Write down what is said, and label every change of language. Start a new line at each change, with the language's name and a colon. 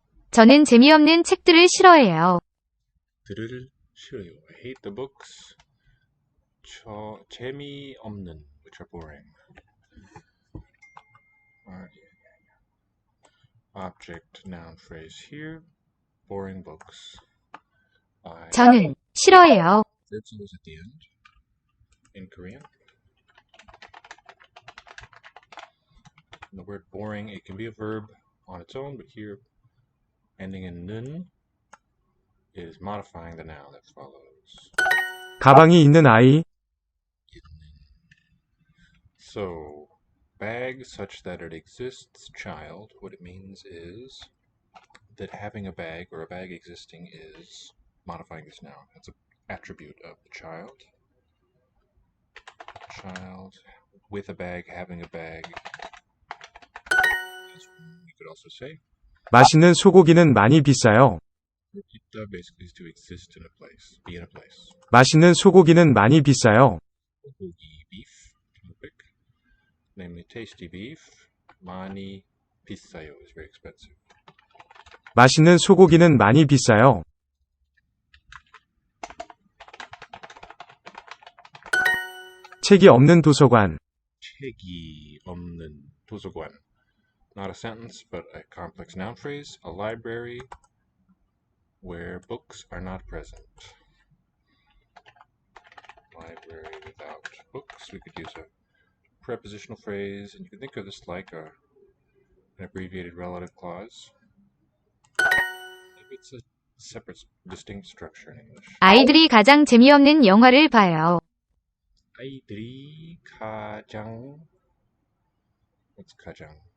Korean: 저는 재미없는 책들을 싫어해요. 들을 싫어요.
English: I hate the books.
Korean: 재미없는,
English: which are boring. Object, noun, phrase here. Boring books.
Korean: 저는 싫어해요.
English: Verbs always at the end. In Korean. The word boring, it can be a verb on its own, but here, ending in 는 is modifying the noun that follows.
Korean: 가방이 있는 아이.
English: So, bag such that it exists, child, what it means is that having a bag or a bag existing is modifying this noun. It's an attribute of the child. Child with a bag, having a bag. We could also say
Korean: 맛있는 소고기는 많이 비싸요.
English: It basically is to exist in a place, be in a place.
Korean: 맛있는 소고기는 많이 비싸요.
English: 소고기, beef, namely tasty beef.
Korean: 많이 비싸요
English: is very expensive.
Korean: 맛있는 소고기는 많이 비싸요. 책이 없는 도서관. 책이 없는 도서관.
English: Not a sentence, but a complex noun phrase. A library where books are not present. Library without books. We could use a prepositional phrase, and you can think of this like an abbreviated relative clause. Maybe it's a separate, distinct structure in English.
Korean: 아이들이 가장 재미없는 영화를 봐요. 아이들이 가장
English: What's
Korean: 가장?